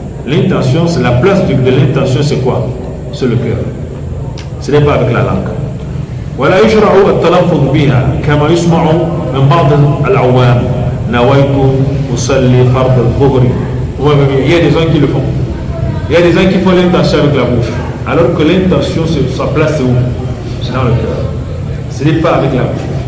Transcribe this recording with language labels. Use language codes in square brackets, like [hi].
[fr] L'intention, c'est la place de l'intention, c'est quoi? C'est le cœur. Ce n'est pas avec la langue. [ar] ولا يشرع التلفظ بها كما يسمع من بعض العوام نويت أصلي فرض الظهر. [fr] Il y a des gens qui le font. Il y a des gens qui font l'intention avec la bouche. Alors que l'intention, sa place c'est où? C'est dans le cœur. Ce n'est pas avec la bouche.